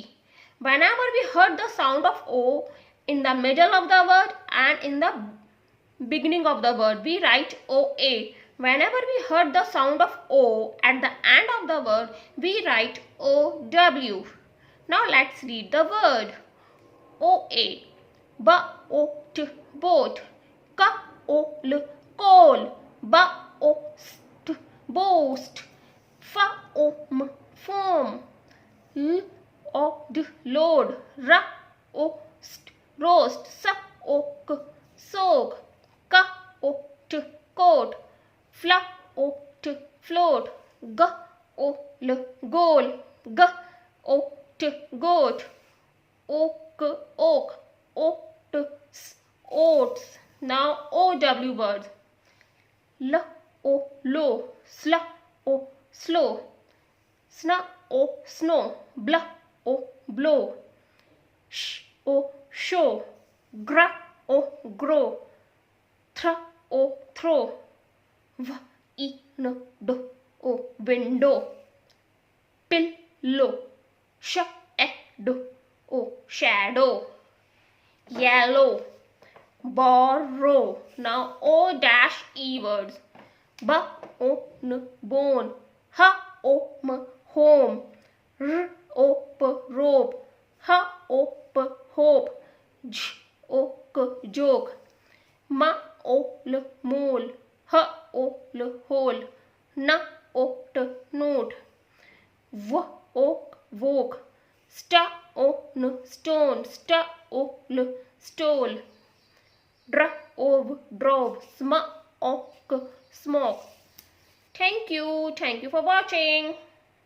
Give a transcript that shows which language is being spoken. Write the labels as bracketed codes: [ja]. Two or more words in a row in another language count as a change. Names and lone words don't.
[en] Whenever we heard the sound of O in the middle of the word and in the beginning of the word, we write OA. Whenever we heard the sound of O at the end of the word, we write OW. Now let's read the word. OA. Ba-o-t, boat. Ka-o-l, coal. Ba-o-st, boast. Fa-o-m, foam. L-o-d, load. Ra-o-st, roast. Sa-o-k, soak. Ka-o-t, coat. Fla-o-t, float. Ga-o-l, goal. Ga-o-t, goat. Oak, oak, oats, oats. Now OW words. L, O, low. Sla, O, slow. Sna, O, snow. Bla, O, blow. Sh, O, show. Gra, O, grow. Thra, O, throw. V, I, N, D, O, window. Pillow. Sh, E, D, O, shadow. Yellow. Borrow. Now O-E words. Ba-o-n, bone. Ha-o-m, home. R-o-p, rope. Ha-o-p, hope. J-o-k, joke. Ma-o-l, mole. Ha-o-l, hole. Na-o-t, note. V-o-k, woke. Sta-o-n, stone. Sta-o-l, stole. Dra-ov, drove. Sma-ok, smoke. Thank you for watching.